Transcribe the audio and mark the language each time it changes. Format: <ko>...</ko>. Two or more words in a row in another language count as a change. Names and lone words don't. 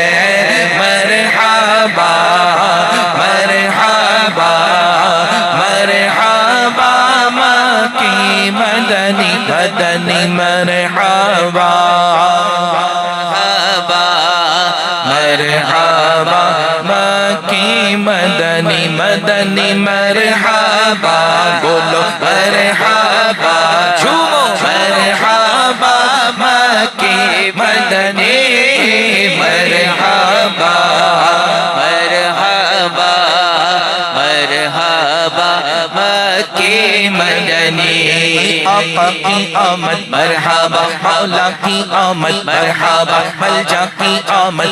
<ar>مرحبا مرحبا مرحبا مكي مدني مدني, मरहबा مرحبا مكي مدني مدني, مرحبا بولو مرحبا، جھومو مرحبا مكي مدني, مرحبا مرحبا مرحبا مكي مدني.</ar> <ur>آقا کی آمد مرحبا، مولا کی آمد مرحبا، ملجا کی آمد मरहबा, मलजा की आमद</ur>